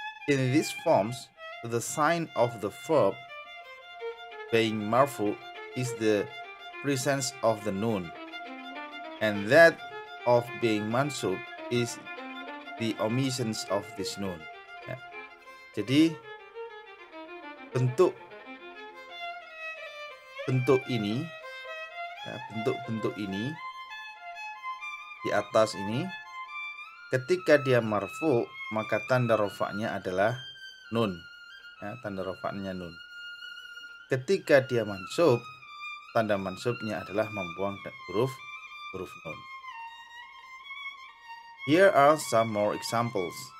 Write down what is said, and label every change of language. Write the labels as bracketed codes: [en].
[en] In these forms, the sign of the verb being marfu is the presence of the nun, and that of being mansub is the omissions of this nun. [id] Ya. Jadi bentuk ini, ya, bentuk ini di atas ini, ketika dia marfu maka tanda rofaknya adalah nun. Ya, tanda rofaknya nun. Ketika dia mansub, tanda mansubnya adalah membuang huruf nun. [en] Here are some more examples.